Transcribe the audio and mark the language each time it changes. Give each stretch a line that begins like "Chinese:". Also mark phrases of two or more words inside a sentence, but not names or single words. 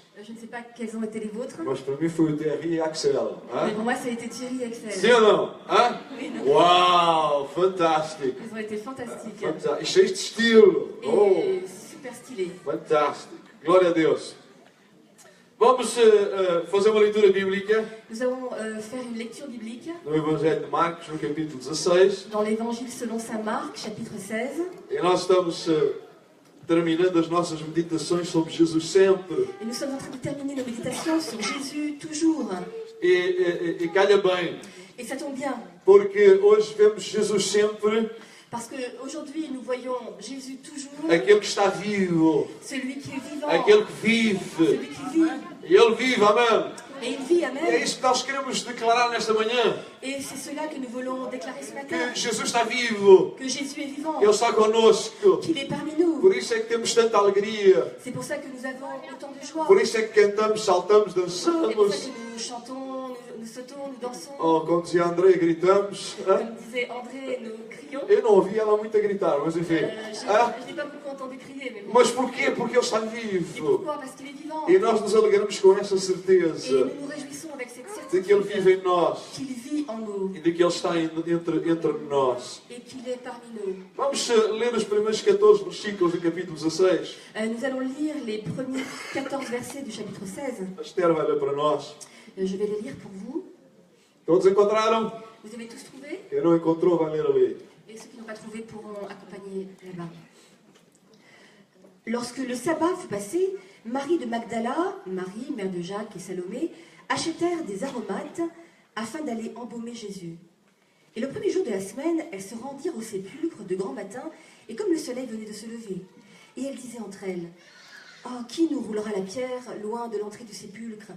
French: Je ne sais pas quels ont été les vôtres.
Portuguese: Mas para mim foi o Thierry e Axel.
French: Mais pour moi, ça a été Thierry et Axel.
Portuguese: Sim ou não? Hã?
French: Oui, non.
Portuguese: Uau, fantástico.
French: Ils ont été fantastiques.
Portuguese: Fantástico. E cheios de estilo. Oh,
French: Et super stylés.
Portuguese: fantástico. Glória a Deus. Vamos fazer uma leitura bíblica
French: Nous allons faire une lecture biblique
Portuguese: no Evangelho de Marcos, no capítulo 16.
French: dans l'Évangile selon saint Marc, chapitre 16.
Portuguese: E nós estamos terminando as nossas meditações sobre Jesus sempre.
French: Et nous sommes en train de terminer nos méditations sur Jésus toujours.
Portuguese: E calha bem,
French: Et ça tombe bien,
Portuguese: porque hoje vemos Jesus sempre,
French: parce qu'aujourd'hui nous voyons Jésus toujours,
Portuguese: aquele que está vivo,
French: celui qui est vivant,
Portuguese: aquele que vive.
French: celui qui vit.
Portuguese: E Ele vive, amém.
French: Et il vit,
Portuguese: E é
French: amen.
Portuguese: isso que nós queremos declarar nesta manhã.
French: Et c'est cela que nous voulons déclarer ce matin,
Portuguese: Que Jesus está vivo,
French: que Jésus est vivant,
Portuguese: Ele está connosco.
French: qu'il est parmi nous.
Portuguese: Por isso é que temos tanta alegria.
French: C'est pour ça que nous avons autant de joie.
Portuguese: Por isso é que cantamos, saltamos,
French: C'est pour ça
Portuguese: dançamos.
French: que nous chantons, nous sautons, nous dansons.
Portuguese: Oh, como dizia André, gritamos. Hã?
French: Comme disait André, nous crions.
Portuguese: Eu não ouvi ela muito a gritar, mas enfim. Hã?
French: Je n'ai pas beaucoup entendu crier, mais bon.
Portuguese: Mas porquê? Porque Ele está
French: Et
Portuguese: vivo.
French: pourquoi? Parce qu'il est vivant.
Portuguese: E nós nos alegramos com essa
French: Et
Portuguese: certeza
French: nous nous réjouissons avec cette
Portuguese: de que Ele vive
French: certitude
Portuguese: em nós
French: qu'il vit en nous
Portuguese: e de que Ele está entre nós.
French: et qu'il est parmi nous.
Portuguese: Vamos ler os primeiros 14 versículos do capítulo 16.
French: Nous allons lire les premiers 14 versets du chapitre 16.
Portuguese: A Esther vai ler para nós.
French: Je vais les lire pour vous.
Portuguese: Todos encontraram?
French: Vous avez tous trouvé?
Portuguese: Quem não encontrou vai ler ali.
French: Et ceux qui n'ont pas trouvé pourront accompagner là-bas. Lorsque le sabbat fut passé, Marie de Magdala, Marie, mère de Jacques et Salomé, achetèrent des aromates afin d'aller embaumer Jésus. Et le premier jour de la semaine, elles se rendirent au sépulcre de grand matin, et comme le soleil venait de se lever, et elles disaient entre elles, « Oh, qui nous roulera la pierre loin de l'entrée du sépulcre ?»